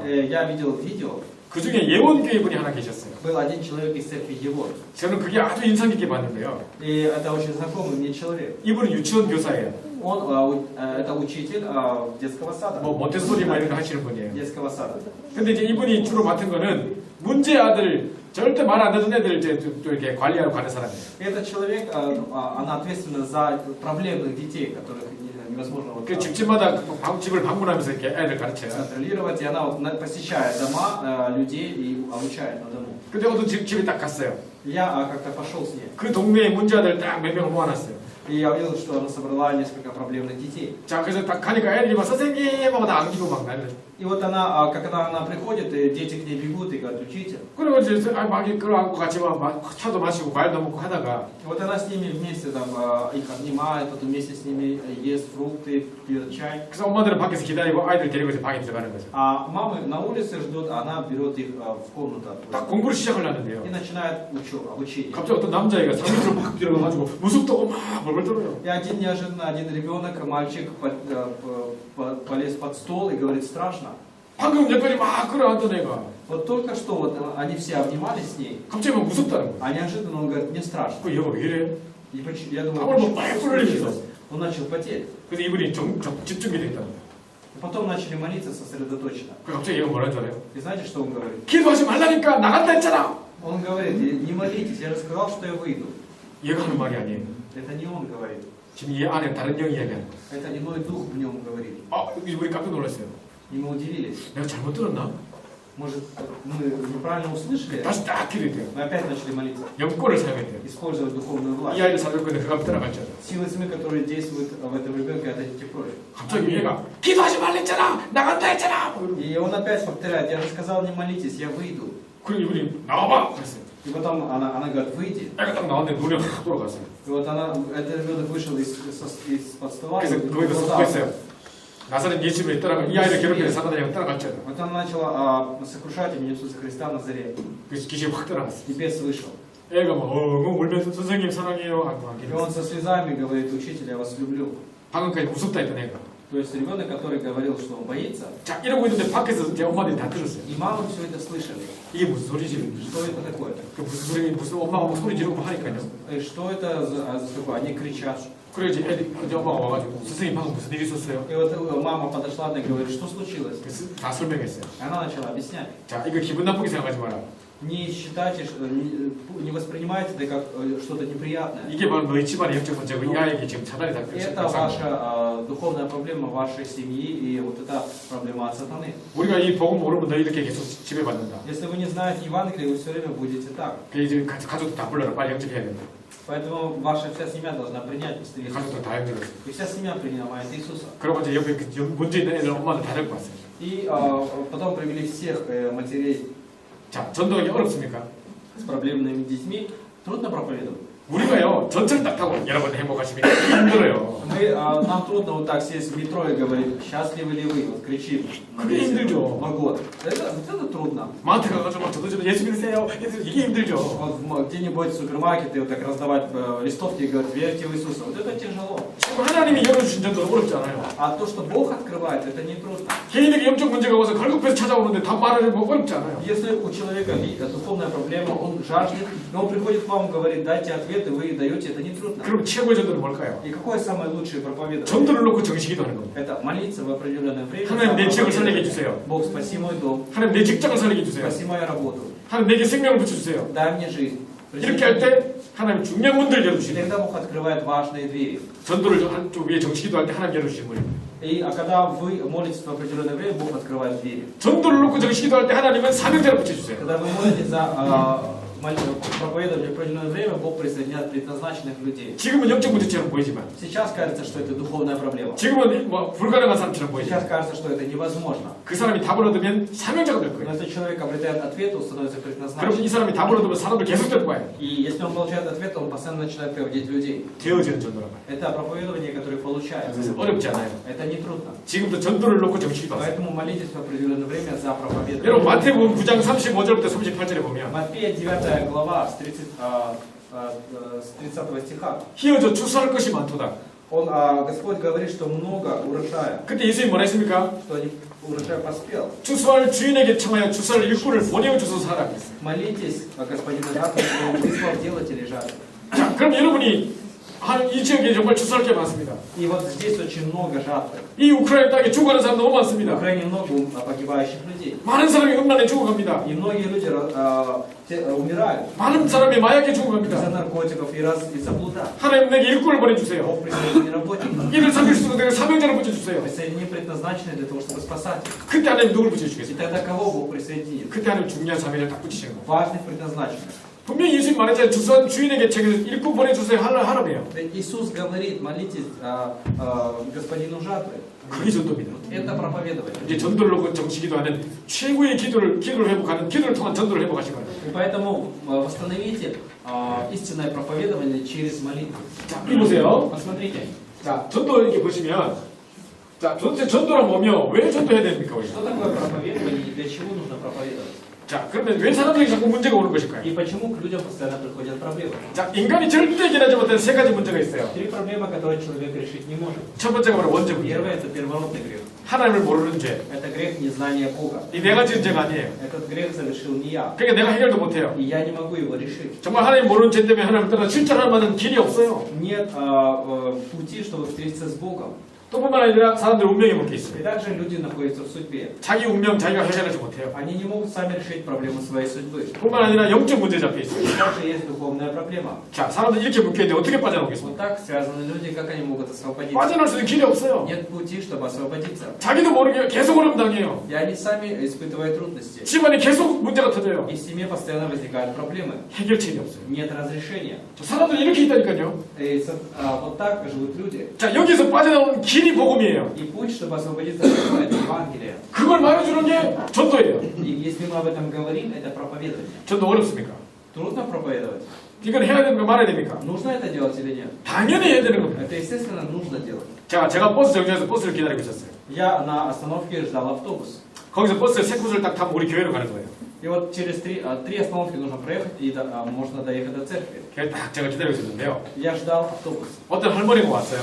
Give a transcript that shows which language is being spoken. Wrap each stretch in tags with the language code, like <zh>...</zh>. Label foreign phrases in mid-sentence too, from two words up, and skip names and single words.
<ru>Я видел видео,</ru> <ko>그 중에 예원교회 분이 하나 계셨어요.</ko> <ru>был один человек из церкви Евор.</ru> <ko>저는 그게 아주 인상 깊게 봤는데요.</ko> <ru>И это очень знакомый мне человек.</ru> <ko>이분은 유치원 교사예요.</ko> <ru>Он это учитель детского сада.</ru> <ko>뭐 몬테소리 뭐 이런 거 하시는 분이에요.</ko> <ru>Детского сада.</ru> <ko>근데 이제 이분이 주로 맡은 거는 문제 아들, 절대 말 안 듣는 애들 이제 또 이렇게 관리하러 가는 사람이에요.</ko> <ru>Этот человек, она ответственна за проблемных детей, которых невозможно вот,</ru> <ko>그 집집마다 집을 방문하면서 이렇게 애들 가르쳐요.</ko> <ru>контролировать, и она вот посещает дома людей и обучает на дому.</ru> <ko>근데 어떤 집에 딱 갔어요.</ko> <ru>Я как-то пошел с ней,</ru> <ko>그 동네에 문제 아들 딱 몇 명을 모아놨어요.</ko> <ru>и я увидел, что она собрала несколько проблемных детей.</ru> <ko>자, 그래서 딱 가니까 애들이 막 선생님 하고 다 안기고 막 난리.</ko> <ru>И вот она, когда она приходит, и дети к ней бегут и говорят, учитель.</ru> <ko>그리고 이제 막 끌어안고 같이 막 차도 마시고 과일도 먹고 하다가</ko> <ru>Вот она с ними вместе там их обнимает, потом вместе с ними ест фрукты, пьет чай.</ru> <ko>그래서 엄마들은 밖에서 기다리고 아이들 데리고 이제 방에 들어가는 거죠.</ko> <ru>А мамы на улице ждут, а она берет их в комнату</ru> <ko>딱 공부를 시작을 하는데요.</ko> <ru>и начинает обучение.</ru> <ko>갑자기 어떤 남자애가 상밑으로 막 들어가가지고 무섭다고 막 벌벌 떨어요.</ko> <ru>И один неожиданно, один ребенок, мальчик, полез под стол и говорит, страшно.</ru> <ko>방금 여기까지 막 끌어안던 애가</ko> <ru>Вот только что вот они все обнимались с ней,</ru> <ko>갑자기 막 무섭다는 거예요.</ko> <ru>а неожиданно он говорит, мне страшно.</ru> <ko>그 얘가 왜 이래?</ko> <ru>И я думаю,</ru> <ko>아, 뭐</ko> <ru>почему</ru> <ko>빨리</ko> <ru>случилось?</ru> <ko>풀리면서.</ko> <ru>Он начал потеть.</ru> <ko>그래서 이분이 집중이 됐다는 거예요.</ko> <ru>И потом начали молиться сосредоточенно.</ru> <ko>그 갑자기 얘가 뭐라는 줄 알아요?</ko> <ru>И знаете, что он говорит?</ru> <ko>기도하지 말라니까 나간다 했잖아.</ko> <ru>Он говорит, не молитесь, я же сказал, что я выйду.</ru> <ko>얘가 하는 말이 아니에요.</ko> <ru>Это не он говорит.</ru> <ko>지금 이 안에 다른 영이 이야기하는 거예요.</ko> <ru>Это иной дух в нем говорит.</ru> <ko>우리 깜짝 놀랐어요.</ko> <ru>И мы удивились.</ru> <ko>내가 잘못 들었나?</ko> <ru>Может, мы неправильно услышали?</ru> <ko>다시 딱 기도해야 돼요.</ko> <ru>Мы опять начали молиться.</ru> <ko>영권을 사용해야 돼요.</ko> <ru>Использовать духовную</ru> <ko>이</ko> <ru>власть.</ru> <ko>아이를 살릴 건데 그가 따라갔잖아.</ko> <ru>Силы тьмы, которые действуют в этом ребенке, отойдите прочь.</ru> <ko>갑자기 얘가 기도하지 말랬잖아. 나간다 했잖아.</ko> <ru>И он опять повторяет, я же сказал, не молитесь, я выйду.</ru> <ko>그리고 이분이 나와봐. 그랬어요.</ko> <ru>И потом она говорит, выйди.</ru> <ko>애가 딱 나왔는데 눈이 확 돌아갔어요.</ko> <ru>И вот этот ребенок вышел из-под стола.</ru> <ko>그래서 거기다 선포했어요. 나사렛 예수님을 따라가 이 아이를 괴롭히는 사단이랑 따라갔잖아.</ko> <ru>Вот она начала сокрушать имя Иисуса Христа в Назаре.</ru> <ko>그래서 귀신이 확 따라갔어.</ko> <ru>И бес вышел.</ru> <ko>애가 막 울면서 선생님 사랑해요 하고</ko> <ru>И он со слезами говорит, учитель, я вас люблю.</ru> <ko>방금까지 무섭다 했던 애가.</ko> <ru>То есть ребенок, который говорил, что он боится,</ru> <ko>자 이러고 있는데 밖에서 제 엄마들이 다 들었어요.</ko> <ru>и мама все это слышали.</ru> <ko>이게 무슨 소리지?</ko> <ru>Что это такое?</ru> <ko>그 무슨 소리 무슨 엄마가 막 소리 지르고 하니까요.</ko> <ru>И что это за такое? Они кричат.</ru> <ko>그래서 이제 엄마가 와가지고 선생님 방금 무슨 일이 있었어요?</ko> <ru>И вот мама подошла и говорит, что случилось?</ru> <ko>그래서 다 설명했어요.</ko> <ru>Она начала объяснять.</ru> <ko>자 이거 기분 на쁘게 생각하지 마라.</ko> <ru>Не считайте, не воспринимайте это как что-то неприятное.</ru> <ko>이게 바로 너희 집안의 영적 문제고 이 아이에게 지금 차단이 다</ko> <ru>Это ваша духовная проблема вашей семьи и вот это проблема от сатаны.</ru> <ko>우리가 이 복음 모르면 너희 이렇게 계속 지배받는다.</ko> <ru>Если вы не знаете Евангелие, вы все время будете так.</ru> <ko>그 이제 가족도 다 불러라. 빨리 영접해야 된다.</ko> <ru>Поэтому ваша вся семья должна принять Иисуса.</ru> <ko>가족도 다 영접했어.</ko> <ru>И вся семья принимает Иисуса.</ru> <ko>그러고 이제 옆에 그 문제 있는 애들 엄마는 다 데리고 왔어요.</ko> <ru>И потом привели всех матерей</ru> <ko>자 전도하기 어렵습니까?</ko> <ru>с проблемными детьми. Трудно проповедовать.</ru> <ko>우리가요 전철 딱 타고 여러분 행복하시면 힘들어요.</ko> <ru>Нам трудно вот так сесть в метро и говорить, счастливы ли вы, вот кричим на</ru> <ko>그게</ko> <ru>весь</ru> <ko>힘들죠.</ko> <ru>вагон. Это трудно.</ru> <ko>마트 가가지고 막 저도 예수 믿으세요. 이게 힘들죠.</ko> <ru>Вот где-нибудь в супермаркете вот так раздавать листовки и говорить, верьте в Иисуса. Вот это тяжело.</ru> <ko>하나님이 열어주신 전도는 어렵지 않아요.</ko> <ru>А то, что Бог открывает, это не трудно.</ru> <ko>개인에게 영적 문제가 와서 갈급해서 찾아오는데 다 말하는 거 어렵지 않아요.</ko> <ru>Если у человека духовная проблема, он жаждет, но он приходит к вам и говорит, дайте ответ, и вы даете, это не трудно.</ru> <ko>그럼 최고의 전도는 뭘까요?</ko> <ru>И какое самое лучшее проповедование?</ru> <ko>전도를 놓고 정식기도 하는 겁니다.</ko> <ru>Это молиться в определенное время.</ru> <ko>하나님 내 지역을 살리게 해주세요.</ko> <ru>Бог, спаси мой дом,</ru> <ko>하나님 내 직장을 살리게 해주세요.</ko> <ru>спаси мою работу,</ru> <ko>하나님 내게 생명을 붙여주세요.</ko> <ru>дай мне жизнь.</ru> <ko>이렇게 할 때 하나님 중요한 문들을</ko> <ru>И</ru> <ko>열어주시는</ko> <ru>тогда Бог открывает важные двери.</ru> <ko>전도를 한쪽 위에 정식기도 할 때 하나님 열어주시는 거예요.</ko> <ru>А когда вы молитесь в определенное время, Бог открывает двери.</ru> <ko>전도를 놓고 정식기도 할 때 하나님은 사명자를 붙여주세요.</ko> <ru>Когда вы молитесь за проповедование в определенное время, Бог присоединяет предназначенных людей.</ru> <ko>지금은 영적 문제처럼 보이지만</ko> <ru>Сейчас кажется, что это духовная проблема.</ru> <ko>지금은 뭐 불가능한 사람처럼</ko> <ru>Сейчас</ru> <ko>보이지만</ko> <ru>кажется, что это невозможно.</ru> <ko>그 사람이 답을 얻으면 사명자가 될</ko> <ru>Но</ru> <ko>거예요.</ko> <ru>если человек обретает ответ, он становится</ru> <ko>그럼</ko> <ru>предназначенным.</ru> <ko>이 사람이 답을 얻으면 사람을 계속 데리고 와요.</ko> <ru>И если он получает ответ, он постоянно начинает приводить людей.</ru> <ko>되어지는 전도란 말이에요.</ko> <ru>Это проповедование, которое получается.</ru> <ko>그래서 어렵지 않아요.</ko> <ru>Это не трудно.</ru> <ko>지금도 전도를 놓고 정식기도 하세요.</ko> <ru>Поэтому молитесь в определенное время за</ru> <ko>여러분</ko> <ru>проповедование.</ru> <ko>마태복음 9장 35절부터 38절에 보면</ko> <ru>Матфея 9 глава с 30 стиха.</ru> <ko>희어져 추수할 것이 많도다.</ko> <ru>Господь говорит, что много урожая,</ru> <ko>그때 예수님이 뭐라 했습니까?</ko> <ru>что урожай поспел.</ru> <ko>추수할 주인에게 청하여 추수할 일꾼을 보내어 주소서 하라 그랬어요.</ko> <ru>Молитесь, господину жатвы, что он выслал делателей жатвы.</ru> <ko>자, 그럼 여러분이 이 지역에 정말 추수할 게 많습니다.</ko> <ru>И вот здесь очень много жатвы.</ru> <ko>이 우크라이나 땅에 죽어가는 사람 너무</ko> <ru>В</ru> <ko>많습니다.</ko> <ru>Украине много погибающих людей.</ru> <ko>많은 사람이 음란에 죽어갑니다.</ko> <ru>И многие люди умирают</ru> <ko>많은 사람이 마약에</ko> <ru>из-за</ru> <ko>죽어갑니다.</ko> <ru>наркотиков и из-за блуда.</ru> <ko>하나님 내게 일꾼을 보내주세요.</ko> <ru>Бог присоедини работников,</ru> <ko>이를 살릴 수 있는 내가 사명자를 붙여주세요.</ko> <ru>присоедини предназначенные для того, чтобы спасать их.</ru> <ko>그때 하나님 누굴</ko> <ru>И</ru> <ko>붙여주겠어요?</ko> <ru>тогда кого Бог присоединит?</ru> <ko>그때 하나님 중요한 사명을 딱 붙이시는 거예요.</ko> <ru>Важных предназначенных.</ru> <ko>분명히 예수님 말했잖아요. 추수한 주인에게 책을 일꾼 보내주세요. 하라며요.</ko> <ru>Ведь Иисус говорит, молитесь господину жатвы.</ru> <ko>그게 전도입니다.</ko> <ru>Это проповедование.</ru> <ko>이제 전도를 놓고 정식기도 하는 최고의 기도를 회복하는 기도를 통한 전도를 회복하신 거예요.</ko> <ru>И поэтому восстановите истинное проповедование через молитву.</ru> <ko>자, 이 보세요.</ko> <ru>Посмотрите,</ru> <ko>자, 전도 이렇게 보시면, 자, 전도란 뭐며 왜 전도해야 됩니까, 우리?</ko> <ru>что такое проповедование и для чего нужно проповедовать.</ru> <ko>자, 그러면 왜 사람들이 자꾸 문제가 오는 것일까요?</ko> <ru>И почему к людям постоянно приходят проблемы.</ru> <ko>자, 인간이 절대 해결하지 못하는 세 가지 문제가 있어요.</ko> <ru>Три проблемы, которые человек решить не может.</ru> <ko>첫 번째가 바로 원죄 문제.</ko> <ru>Первое – это первородный грех.</ru> <ko>하나님을 모르는 죄.</ko> <ru>Это грех незнания Бога.</ru> <ko>이 내가 지은 죄가 아니에요.</ko> <ru>Этот грех совершил не я.</ru> <ko>그러니까 내가 해결도 못해요.</ko> <ru>И я не могу его решить.</ru> <ko>정말 하나님 모르는 죄 때문에 하나님을 따라 실천할 만한 길이 없어요.</ko> <ru>Нет пути, чтобы встретиться с Богом.</ru> <ko>또 뿐만 아니라 사람들 운명에 묶여</ko> <ru>И</ru> <ko>있어요.</ko> <ru>также люди 나ходятся в судьбе.</ru> <ko>자기 운명 자기가 해결하지 못해요.</ko> <ru>Они не могут сами решить проблему своей судьбы.</ru> <ko>뿐만 아니라 영적 문제 잡혀 있어요.</ko> <ru>И также есть духовная проблема.</ru> <ko>자, 사람들 이렇게 묶여 있는데 어떻게 빠져나오겠습니까?</ko> <ru>Вот так связаны люди, как они могут освободиться?</ru> <ko>빠져나올 수 있는 길이 없어요.</ko> <ru>Нет пути, чтобы освободиться.</ru> <ko>자기도 모르게 계속 어려움 당해요.</ko> <ru>И они сами испытывают трудности.</ru> <ko>집안에 계속 문제가 터져요.</ko> <ru>И в семье постоянно возникают проблемы.</ru> <ko>해결책이 없어요.</ko> <ru>Нет разрешения.</ru> <ko>저 사람들이 이렇게 있다니까요.</ko> <ru>И вот так живут люди.</ru> <ko>자, 여기서 빠져나오는 길이 복음이에요.</ko> <ru>И путь, чтобы освободиться от этого, это Евангелие.</ru> <ko>그걸 말해주는 게 전도예요.</ko> <ru>И если мы об этом говорим, это проповедование.</ru> <ko>전도 어렵습니까?</ko> <ru>Трудно проповедовать?</ru> <ko>이건 해야 됩니까? 말아야 됩니까?</ko> <ru>Нужно это делать или нет?</ru> <ko>당연히 해야 되는 겁니다.</ko> <ru>Это, естественно, нужно делать.</ru> <ko>자, 제가 버스 정류장에서 버스를 기다리고 있었어요.</ko> <ru>Я на остановке ждал автобус.</ru> <ko>거기서 버스 세 곳을 딱 타면 우리 교회로 가는 거예요.</ko> <ru>И вот через три остановки нужно проехать, и можно доехать до церкви.</ru> <ko>그래서 딱 제가 기다리고 있었는데요.</ko> <ru>Я ждал автобус.</ru> <ko>어떤 할머니가 왔어요.</ko>